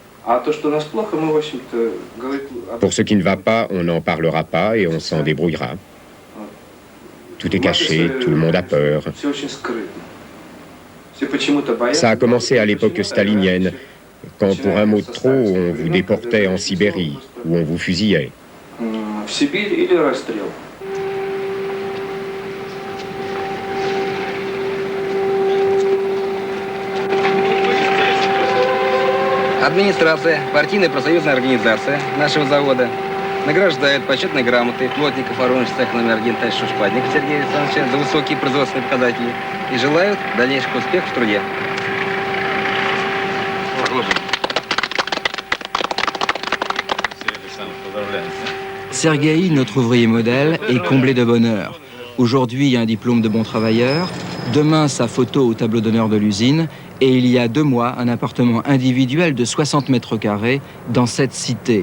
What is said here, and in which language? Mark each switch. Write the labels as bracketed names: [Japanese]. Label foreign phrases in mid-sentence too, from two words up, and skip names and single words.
[French] Pour ce qui ne va pas, on n'en parlera pas et on s'en débrouillera. Tout est caché, tout le monde a peur. Ça a commencé à l'époque stalinienne, quand pour un mot de trop, on vous déportait en Sibérie, où on vous fusillait. [Russian] Администрация, партийная профсоюзная организация нашего завода награждает почетной грамотой плотников воронежского цеха номер 1 товарища Шпатника Сергея Александровича за высокие производственные показатели и желают дальнейших успехов в труде. [French] Sergueï, notre ouvrier modèle, est comblé de bonheur. Aujourd'hui, un diplôme de bon travailleur, demain, sa photo au tableau d'honneur de l'usine, et il y a 2 mois, un appartement individuel de 60 mètres carrés dans cette cité.